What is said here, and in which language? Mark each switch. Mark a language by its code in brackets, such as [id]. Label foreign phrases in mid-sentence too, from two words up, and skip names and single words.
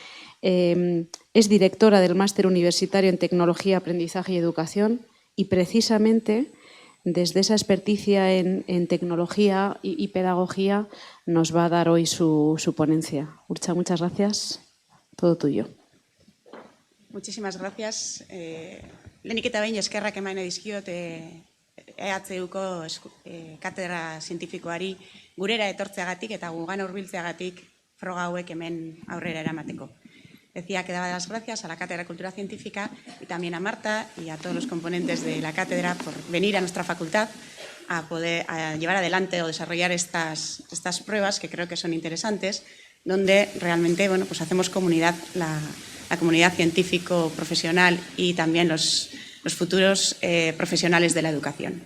[es] Es directora del Máster Universitario en Tecnología, Aprendizaje y Educación y precisamente desde esa experticia en tecnología y pedagogía nos va a dar hoy su ponencia. Urtza, muchas gracias. Todo tuyo. Muchísimas gracias. [eu] Lehenik eta behin eskerrak eman dizkiot EHUko katedra zientifikoari gurera etortzeagatik eta gugan hurbiltzeagatik froga hauek hemen aurrera eramateko. [es] Decía que daba las gracias a la Cátedra de Cultura Científica y también a Marta y a todos los componentes de la cátedra por venir a nuestra facultad a poder llevar adelante o desarrollar estas pruebas que creo que son interesantes, donde realmente pues hacemos comunidad, la comunidad científico-profesional y también los futuros profesionales de la educación.